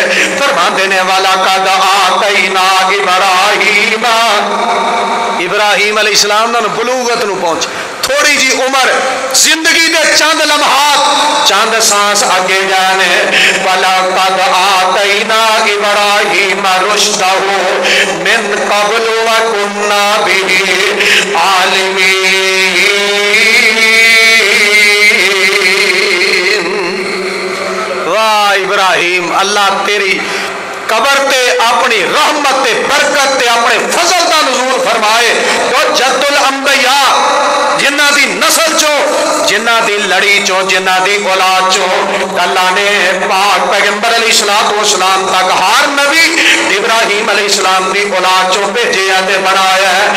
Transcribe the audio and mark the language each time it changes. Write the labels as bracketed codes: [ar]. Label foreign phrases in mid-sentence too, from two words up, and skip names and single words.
[pa] فرماتے نے [ar] ولقد آتينا [pa] ابراہیم علیہ السلام دا بلوغت نوں پہنچ، تھوڑی جی عمر، زندگی دے چند لمحات، چند سانس اگے جانے. [ar] ولقد آتينا إبراهيم رشده من قبل وكنا به عالمين. [pa] واہ ابراہیم، اللہ تیری قبر تے اپنی رحمت تے برکت تے اپنے فضل دا نزول فرمائے. تو جد الانبیاء، جنہاں دی نسل چوں، جنہاں دی لڑی چوں، جنہاں دی اولاد چوں اللہ نے پاک پیغمبر علیہ الصلوٰۃ والسلام تک ہر نبی ابراہیم علیہ السلام دی اولاد چوں بھیجیا تے بنایا ہے.